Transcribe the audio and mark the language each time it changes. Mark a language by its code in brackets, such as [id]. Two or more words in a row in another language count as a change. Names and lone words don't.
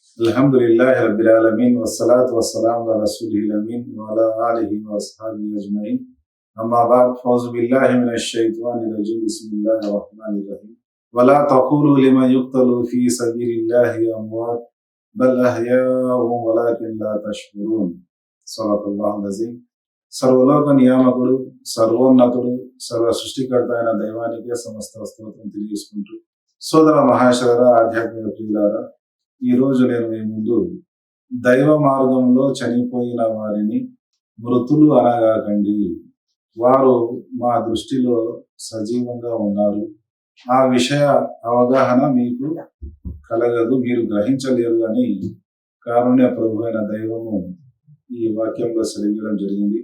[ar] الحمد لله رب العالمين والصلاة والسلام على رسول الأمين وعلى آله وأصحابه أجمعين أما بعد فأعوذ بالله من الشيطان الرجيم بسم الله الرحمن الرحيم ولا تقولوا لمن يقتل في سبيل الله أموات بل أحياء ولكن لا تشكرون صدق الله العظيم. [te] సర్వలోక నియామకుడు సర్వోన్నతుడు సర్వ సృష్టికర్త అయిన దైవానికి సమస్త స్తోత్రం తెలియజేసుకుంటూ సోదర మహాశయుల ఆధ్యాత్మిక ప్రియులారా, ఈరోజు నేను మీ ముందు దైవ మార్గంలో చనిపోయిన వారిని మృతులు అనగాకండి, వారు మా దృష్టిలో సజీవంగా ఉన్నారు, ఆ విషయ అవగాహన మీకు కలగదు, మీరు గ్రహించలేరు అని కారుణ్య ప్రభు అయిన దైవము ఈ వాక్యంలో సెలవించడం జరిగింది.